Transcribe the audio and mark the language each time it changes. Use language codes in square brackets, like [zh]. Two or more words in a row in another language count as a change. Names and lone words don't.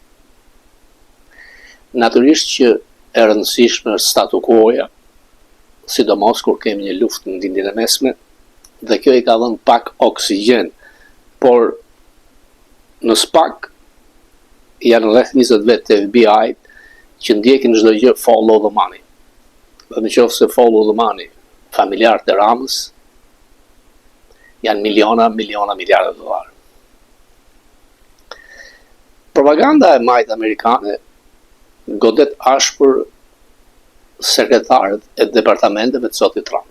[sq] Natyrisht që e rëndësishme është statu quo-ja, sidomos kur kemi një luftë në lindjen e mesme, dhe kjo i ka dhënë pak oksigjen, por në SPAK janë rreth 20 vet të FBI që ndjekin çdo gjë [en] follow the money. [sq] Dhe nëse [en] follow the money, [sq] familjarët e Ramës janë miliarda dollar. Propaganda e majtë amerikane godet ashpër sekretarët e departamenteve të zotit Trump.